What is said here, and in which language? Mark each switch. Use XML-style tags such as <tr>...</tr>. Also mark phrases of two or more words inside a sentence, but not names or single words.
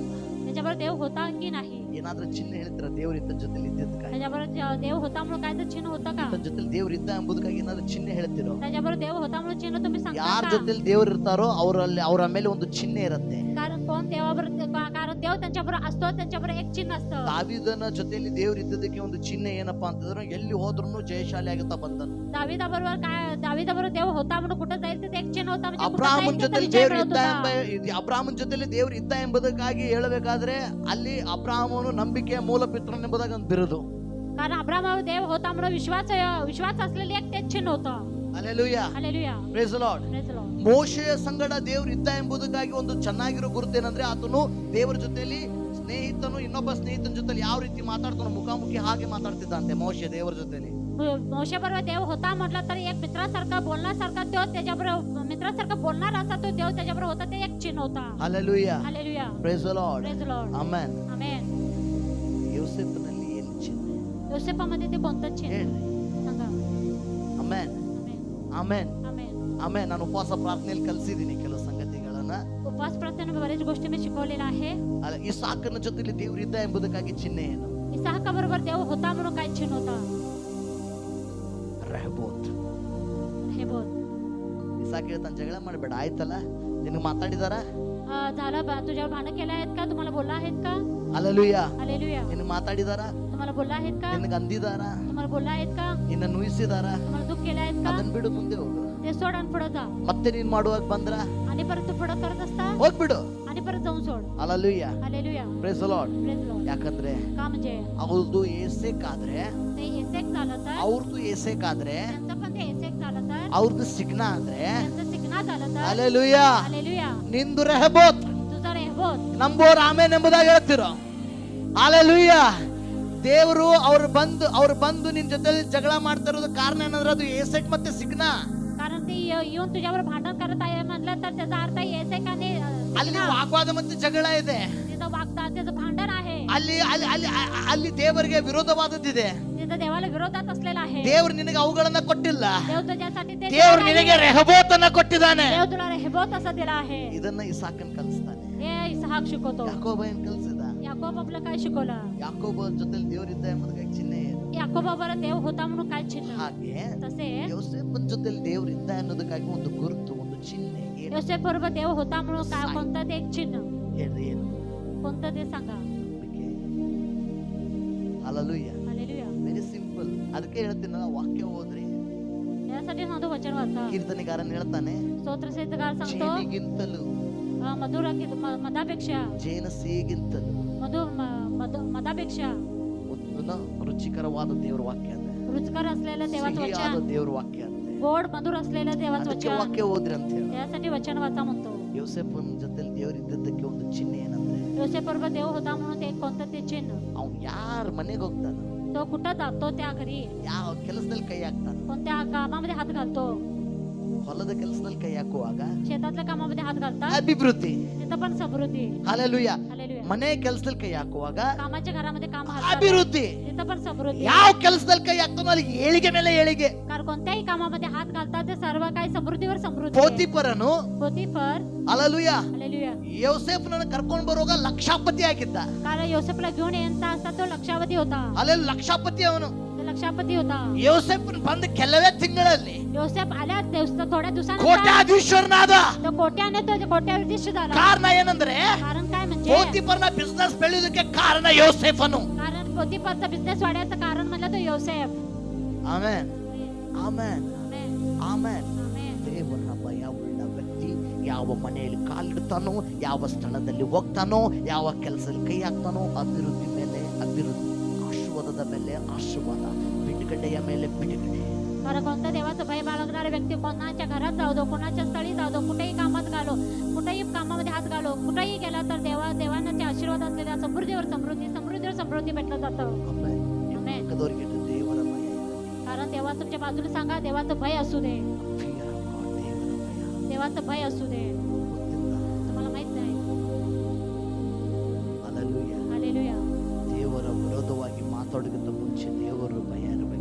<mr>त्याच्यावर देव होता की नाही?</mr> <kn>ಏನಾದ್ರೂ ಚಿಹ್ನೆ ಹೇಳ್ತೀರ ದೇವ್ರ ಇದ್ದ ಜೊತೆಲಿ ಇದ್ದಿದ್ದಕ್ಕಾಗಿ?</kn> <mr>त्याच्यावर देव होता म्हणून काय तर चिन्ह होतं का?</mr> <kn>ಈತನ ಜೊತೆಲಿ ದೇವ್ರ ಇದ್ದ ಎಂಬುದಕ್ಕಾಗಿ ಏನಾದ್ರೂ ಚಿಹ್ನೆ ಹೇಳ್ತಿರೋ?</kn> <mr>त्याच्यावर देव होता म्हणून चिन्ह तुम्ही</mr> <kn>ಯಾರ</kn> <mr>सांगता का?</mr> <kn>ಜೊತೆಲಿ ದೇವ್ರು ಇರ್ತಾರೋ ಅವರ ಮೇಲೆ ಒಂದು ಚಿಹ್ನೆ ಇರುತ್ತೆ.</kn> <mr>कारण कोण देवावर कारण देव त्यांच्याबरोबर असतो, त्यांच्याबरोबर एक चिन्ह असतं.</mr> <kn>ದಾವೀದನ ಜೊತೆಲಿ ದೇವ್ರು ಇದ್ದದಕ್ಕೆ ಒಂದು ಚಿಹ್ನೆ ಏನಪ್ಪಾ ಅಂತಂದ್ರೆ ಎಲ್ಲಿ ಹೋದ್ರೂ ಜಯಶಾಲಿ ಆಗುತ್ತಾ ಬಂದನು.</kn> <mr>दाविदाबरोबर देव होता म्हणून कुठं जाईल ते एक चिन्ह होता. म्हणजे कुठं</mr> <kn>ಅಬ್ರಾಮನ್</kn> <mr>जाईल तिथं</mr> <kn>ಜೊತೆಲಿ</kn> <mr>विजय</mr> <kn>ದೇವ್ರು</kn> <mr>मिळत</mr> <kn>ಇದ್ದ</kn> <mr>होता.</mr> <kn>ಅಬ್ರಾಮನ್ ಜೊತೆಲಿ ದೇವ್ರು ಇದ್ದ ಎಂಬುದಕ್ಕಾಗಿ ಹೇಳಬೇಕಾದ್ರೆ ಅಲ್ಲಿ ಅಬ್ರಾಮನು ನಂಬಿಕೆಯ ಮೂಲ ಪಿತ್ರನ್ ಎಂಬುದಾಗಿ ಒಂದು ಬಿರುದು.</kn> <mr>कारण अब्रामावर देव होता म्हणून विश्वास असलेली एक तेच चिन्ह होतं.</mr> <kn>ಹಲ್ಲೆಲೂಯಾ.</kn> <mr>हालेलुया.</mr> <en>Praise the Lord. Praise the Lord.</en> <kn>ಮೋಶೆಯ ಸಂಗಡ ದೇವ್ರು ಇದ್ದ ಎಂಬುದಕ್ಕಾಗಿ ಒಂದು ಚೆನ್ನಾಗಿರೋ ಗುರುತೇನಂದ್ರೆ ಆತನು ದೇವರ ಜೊತೆಲಿ ಸ್ನೇಹಿತನು ಇನ್ನೊಬ್ಬ ಸ್ನೇಹಿತನ ಜೊತೆಲಿ ಯಾವ ರೀತಿ ಮಾತಾಡ್ತಾನೋ ಮುಖಾಮುಖಿ ಹಾಗೆ ಮಾತಾಡ್ತಿದ್ದಂತೆ ಮೋಶೆ ದೇವರ ಜೊತೆಲಿ.</kn> <mr>मोशेबरोबर देव होता म्हटलं तर एक मित्रासारखा बोलण्यासारखा तो त्याच्याबरोबर मित्रासारखा बोलणार असा तो देव त्याच्याबरोबर होता. ते एक चिन्ह होता.</mr> <kn>ಹಲ್ಲೆಲೂಯಾ.</kn> <mr>हालेलुया.</mr> <en>Praise the Lord. Praise the Lord.</en> <kn>ಆಮೆನ್.</kn> <mr>आमेन.</mr> <kn>ಯೋಸೇಫನಲ್ಲಿ ಏನು ಚಿಹ್ನೆ</kn> <mr>योसेफामध्ये ते कोणतं चिन्ह</mr> <kn>ಹೇಳ್ರಿ?</kn> <mr>सांगा.</mr> <kn>ಆಮೆನ್.</kn> <mr>आमेन.</mr> <kn>ಆಮೆನ್.</kn> <mr>आमेन.</mr> <kn>ಆಮೆನ್. ನಾನು ಉಪವಾಸ ಪ್ರಾರ್ಥನೆಯಲ್ಲಿ ಕಲಿಸಿದ್ದೀನಿ ಕೆಲವು ಸಂಗತಿಗಳನ್ನ.</kn> <mr>उपवास प्रार्थनेमध्ये बरेच गोष्टी मी शिकवलेल्या आहे.</mr> <kn>ಅಲ್ಲ, ಇಸಾಕನ ಜೊತೆಲಿ ದೇವ್ರು ಇದ್ದ ಎಂಬುದಕ್ಕಾಗಿ ಚಿಹ್ನೆ ಏನು?</kn> <mr>इसाका बरोबर देव होता म्हणून काय चिन्ह होता?</mr> <kn>ರೆಹಬೋತ್.</kn> <mr>हे बोल.</mr> <kn>ಇಸಾಕ ಹೇಳ್ತಾನೆ ಜಗಳ ಮಾಡಬೇಡ, ಆಯ್ತಲ್ಲ, ನಿನಗೆ ಮಾತಾಡಿದಾರ?</kn> <mr>झालं तुझ्यावर भांडण केलं आहेत का? तुम्हाला बोलला आहेत का?</mr> <kn>ಹಲ್ಲೆಲೂಯಾ.</kn> <mr>हालेलुया.</mr> <kn>ನಿನಗೆ ಮಾತಾಡಿದಾರ?</kn> <mr>तुम्हाला बोलला आहेत का?</mr> <kn>ನಿನಗೆ ಅಂದಿದಾರ?</kn> <mr>तुम्हाला बोलला आहेत का?</mr> <kn>ನಿನ್ನ ನುಯಿಸಿದಾರ?</kn> <mr>तुम्हाला दुःख केलं आहेत का?</mr> <kn>ಅದನ್ನ ಬಿಡು, ಮುಂದೆ ಹೋಗು.</kn> <mr>ते सोड आणि पुढे जा.</mr> <kn>ಮತ್ತೆ ನೀನ್ ಮಾಡುವಾಗ ಬಂದ್ರ</kn> <mr>आणि परत तू पुढे करत असता</mr> <kn>ಹೋಗ್ಬಿಡು.</kn> <mr>आणि परत जाऊन सोड.</mr> <kn>ಹಲ್ಲೆಲೂಯಾ.</kn> <mr>हालेलुया.</mr> <en>Praise the Lord. Praise the Lord.</en> <kn>ಯಾಕಂದ್ರೆ</kn> <mr>का म्हणजे</mr> <kn>ಅವ್ರದ್ದು ಏಸೆಕಾದ್ರೆ,</kn> <mr>ते एसेक झालं तर</mr> <kn>ಅವ್ರದ್ದು ಏಸೆಕಾದ್ರೆ,</kn> <mr>त्यांचं पण ते एसेक झालं तर</mr> <kn>ಅವ್ರದ್ದು ಸಿಗ್ನ ಆದ್ರೆ,</kn> <mr>त्यांचं सिग्ना झालं तर</mr> <kn>ಹಲ್ಲೆಲೂಯಾ,</kn> <mr>हालेलुया.</mr> <kn>ನಿಂದು ರೆಹಬೋತ್.</kn> <mr>तुझा रेहबोत.</mr> <kn>ನಂಬೋರ್ ಆಮೇನ್ ಎಂಬುದಾಗಿ ಹೇಳ್ತಿರೋ. ಹಲ್ಲೆಲೂಯಾ. ದೇವರು ಅವ್ರು ಬಂದು ನಿನ್ ಜೊತೆ ಜಗಳ ಮಾಡ್ತಾ ಇರೋದು ಕಾರಣ ಏನಂದ್ರೆ ಅದು ಏಸೆಕ್ ಮತ್ತೆ ಸಿಗ್ನ.</kn> <mr>कारण ते येऊन तुझ्यावर भांडण करत आहे म्हटलं तर त्याचा अर्थ एसेक आणि</mr> <kn>ಅಲ್ಲಿ ವಾಗ್ವಾದ ಮತ್ತೆ ಜಗಳ ಇದೆ.</kn> <mr>तिथं वागतात त्याचं भांडण आहे.</mr> <kn>ಅಲ್ಲಿ ದೇವರಿಗೆ ವಿರೋಧವಾದದ್ದಿದೆ.</kn> <mr>ते तिथं देवाला विरोधात असलेला आहे.</mr> <kn>ದೇವರು ನಿನಗೆ ಅವುಗಳನ್ನ ಕೊಟ್ಟಿಲ್ಲ.</kn> <mr>देव तुझ्यासाठी ते</mr> <kn>ದೇವರು</kn> <mr>दिलेलं</mr> <kn>ನಿನಗೆ</kn> <mr>आहे.</mr> <kn>ರೆಹಬೋತನ್ನ ಕೊಟ್ಟಿದ್ದಾನೆ.</kn> <mr>देव तुला रेहबोत असं दिला आहे.</mr> <kn>ಇದನ್ನ ಇಸಾಕನ್ ಕಲಿಸ್ತಾನೆ.</kn> <mr>हे इसहाक शिकवतो.</mr> <kn>ಯಾಕೋಬ ಏನ್ ಕಲಿಸಿದ?</kn> <mr>याकोब आपलं काय शिकवलं?</mr> <kn>ಯಾಕೋಬ ಜೊತೆಲಿ ದೇವರಿದ್ದ ಎಂಬುದಕ್ಕೆ ಚಿಹ್ನೆ ಇದೆ.</kn> <mr>याकोबावर देव होता म्हणून काय चिन्ह?</mr> <kn>ಹಾಗೆ</kn> <mr>तसे</mr> <kn>ಯೋಸೇಫನ ಜೊತೆಲಿ ದೇವರಿದ್ದ ಅನ್ನೋದಕ್ಕಾಗಿ ಒಂದು ಗುರುತು, ಒಂದು ಚಿಹ್ನೆ. ಏನು?</kn> <mr>योसेफ बरोबर देव होता म्हणून काय कोणतं ते एक चिन्ह?</mr> <kn>ಹೇಳ್ರಿ ಏನು?</kn> <mr>कोणतं ते सांगा.</mr> <kn>ಹಲ್ಲೆಲೂಯಾ.</kn> <mr>हालेलुया.</mr> <en>very simple.</en> <kn>ಅದಕ್ಕೆ ಹೇಳ್ತೀನಿ, ವಾಕ್ಯ ಓದ್ರಿ.</kn> <mr>यासाठी सांगतो वचन वाचा.</mr> <kn>ಕೀರ್ತನೆಗಾರನ್ ಹೇಳ್ತಾನೆ,</kn> <mr>स्तोत्रसहितकार सांगतो</mr> <kn>ಜೇನಿಗಿಂತಲೂ</kn> <mr>मधुर मधापेक्षा</mr> <kn>ಜೇನಸಿಗಿಂತಲೂ</kn> <mr>मधापेक्षा</mr> <kn>ಒಂದು ರುಚಿಕರವಾದ ದೇವರ ವಾಕ್ಯ ಅದ.</kn> <mr>रुचकर असलेलं देवाचं</mr> <kn>ಸಿಹಿಯಾದ</kn> <mr>वचन,</mr> <kn>ದೇವರ ವಾಕ್य ಅದ.</kn> <mr>गोड मधुर असलेलं देवाचं</mr> <kn>ಅದಕ್ಕೆ</kn> <mr>वचन.</mr> <kn>ವಾಕ್ಯ ಓದ್ರಿ ಅಂತ ಹೇಳಿ.</kn> <mr>त्यासाठी वचन वाचा म्हणतो.</mr> <kn>ಯೋಸೇಫನ ಜೊತೆಲಿ ದೇವರಿದ್ದಕ್ಕೆ ಒಂದು ಚಿಹ್ನೆ ಏನಂದ್ರೆ,</kn> <mr>योसेफ बरोबर देव होता म्हणून ते कोणतं ते चिन्ह?</mr> <kn>ಅವ್ನು ಯಾರ ಮನೆಗೆ ಹೋಗ್ತಾನ,</kn> <mr>तो कुठं जातो त्या घरी</mr> <kn>ಯಾವ ಕೆಲಸದಲ್ಲಿ ಕೈ ಹಾಕ್ತಾನ,</kn> <mr>कोणत्या कामामध्ये हात घालतो.</mr> <kn>ಹೊಲದ ಕೆಲಸದಲ್ಲಿ ಕೈ ಹಾಕುವಾಗ</kn> <mr>शेतातल्या कामामध्ये हात घालतात,</mr> <kn>ಅಭಿವೃದ್ಧಿ.</kn> <mr>तिथं पण समृद्धी.</mr> <kn>ಹಲ್ಲೆಲೂಯಾ.</kn> <mr>हालेलुया.</mr> <kn>ಮನೆ ಕೆಲಸದಲ್ಲಿ ಕೈ ಹಾಕುವಾಗ</kn> <mr>कामाच्या घरामध्ये काम हालतात,</mr> <kn>ಅಭಿವೃದ್ಧಿ.</kn> <mr>तिथं पण समृद्धी.</mr> <kn>ಯಾವ ಕೆಲಸದಲ್ಲಿ ಕೈ ಹಾಕ್ತಾನೋ ಅಲ್ಲಿ ಏಳಿಗೆ ಮೇಲೆ ಏಳಿಗೆ.</kn> <mr>कारण कोणत्याही कामामध्ये हात घालतात ते सर्व काही समृद्धीवर समृद्धी.</mr> <kn>ಪೋತಿಫರನು</kn> <mr>पोतीफर,</mr> <kn>ಹಲ್ಲೆಲೂಯಾ,</kn> <mr>हालेलुया.</mr> <kn>ಯೋಸೇಫನನ್ನು ಕರ್ಕೊಂಡು ಬರುವಾಗ ಲಕ್ಷಾಪತಿ ಆಗಿದ್ದ.</kn> <mr>कारण योसेफला घेऊन येता असता तो लक्षावधी होता.</mr> <kn>ಅಲ್ಲೆಲ್ಲ ಲಕ್ಷಾಪತಿ ಅವನು.</kn> <mr>तो लक्षापती होता.</mr> <kn>ಯೋಸೇಫನ್ ಬಂದ ಕೆಲವೇ ತಿಂಗಳಲ್ಲಿ</kn> <mr>योसेफ आल्या थोड्या दिवसानंतर</mr> <kn>ಕೋಟ್ಯಾಧೀಶ್ವರನಾದ.</kn> <mr>तो कोट्याने तो कोट्याधीश झाला.</mr> <kn>ಕಾರಣ ಏನಂದ್ರೆ,</kn> <mr>कारण काय म्हणजे,</mr> <kn>ಪೋತಿಫರನ ಬಿಸ್ನೆಸ್ ಬೆಳೆಯೋದಕ್ಕೆ ಕಾರಣ ಯೋಸೇಫನು.</kn> <mr>कारण पोतीफरचा बिझनेस वाढायचं कारण म्हणलं तो योसेफ.</mr> <kn>ಆಮೆನ್, ಆಮೆನ್,</kn> <mr>आमेन,</mr> <kn>ಆಮೆನ್.</kn> <mr>आमेन.</mr> <kn>ದೇವರ ಭಯ ಉಳ್ಳ ವ್ಯಕ್ತಿ ಯಾವ ಮನೆಯಲ್ಲಿ ಕಾಲಿಡ್ತಾನೋ, ಯಾವ ಸ್ಥಳದಲ್ಲಿ ಹೋಗ್ತಾನೋ, ಯಾವ ಕೆಲಸದಲ್ಲಿ ಕೈ ಹಾಕ್ತಾನೋ, ಅಭಿವೃದ್ಧಿ ಮೇಲೆ ಅಭಿವೃದ್ಧಿ, ಆಶೀರ್ವಾದದ ಮೇಲೆ ಆಶೀರ್ವಾದ, ಬಿಡುಗಡೆಯ ಮೇಲೆ ಬಿಡುಗಡೆ.</kn> <mr>कारण कोणत्या देवाचं भय बाळगणारा व्यक्ती कोणाच्या घरात जाऊ दो, कोणाच्या स्थळी जाऊ दो, कुठेही कामात घालो, कुठेही कामामध्ये हात घालो, कुठेही गेला तर देवानं ते आशीर्वाद असलेल्या समृद्धीवर समृद्धी भेटलं जातं.</mr> <kn>ಆಮೆನ್. ಆಮೆನ್. ಪಕ್ಕದವರಿಗೆ ಹೇಳು, ದೇವರ ಭಯ ಇರಲಿ.</kn> <mr>कारण देवा तुमच्या बाजूला सांगा, देवाचं भय असू दे.</mr> <en>Fear of God,</en> <kn>ದೇವರ ಭಯ.</kn> <mr>देवाचं भय असू दे.</mr> <kn>ಗೊತ್ತಿಲ್ಲ?</kn> <mr>तुम्हाला माहित नाही.</mr> <kn>ಹಲ್ಲೆಲೂಯಾ.</kn> <mr>हालेलुया.</mr> <kn>ದೇವರ ವಿರೋಧವಾಗಿ ಮಾತಾಡೋದಕ್ಕಿಂತ ಮುಂಚೆ ದೇವರ ಭಯ ಇರಬೇಕು.</kn>